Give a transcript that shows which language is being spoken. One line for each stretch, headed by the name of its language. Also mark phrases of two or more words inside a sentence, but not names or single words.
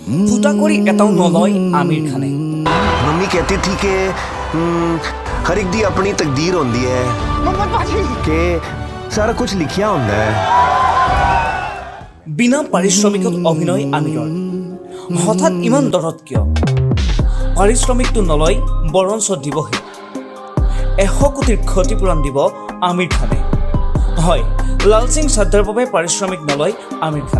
Assamese: ফুটা কৰি এটাও নলয় আমিৰ খানে।
Hindi: मम्मी कहती थी कि
Punjabi: ਹਰ ਇੱਕ ਦੀ ਆਪਣੀ ਤਕਦੀਰ ਹੁੰਦੀ ਹੈ ਕਿ ਸਾਰਾ ਕੁਝ ਲਿਖਿਆ ਹੁੰਦਾ ਹੈ।
Assamese: বিনা পাৰিশ্ৰমিকত অভিনয় আমিৰৰ হঠাৎ ইমান দৰত কিয়? পাৰিশ্ৰমিকটো নলয় বৰঞ্চ দিবহে। 100 কোটিৰ ক্ষতিপূৰণ দিব আমিৰ খানে। হয়, লাল সিং চাড্ডাৰ বাবে পাৰিশ্ৰমিক নলয় আমিৰ খানে।